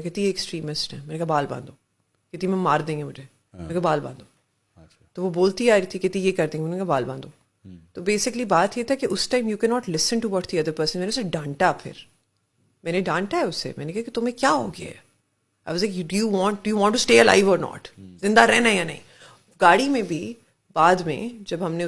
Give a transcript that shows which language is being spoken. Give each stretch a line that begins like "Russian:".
Urdu: کہتی ہے ایکسٹریمسٹ ہے. میں نے کہا بال باندھو. کہتی میں مار دیں گے مجھے. میں نے کہا بال باندھو. تو وہ بولتی آ رہی تھی, کہتی یہ کر دیں گے. میں نے کہا بال باندھو. تو بیسکلی بات یہ تھا کہ اس ٹائم
English: You key not listen to what the other person.
Urdu: میں نے اسے ڈانٹا, پھر میں نے ڈانٹا ہے اسے. میں نے کہا کہ تمہیں کیا ہو گیا ہے.
English: I was like, do you want to stay alive or not?
Urdu: زندہ رہنا یا نہیں. گاڑی میں بھی بعد میں جب ہم نے اس کو بٹھایا ہے اور اس کا خیال رکھ رہے تھے, بعد والی اسٹوری پہ میں آتی ہوں,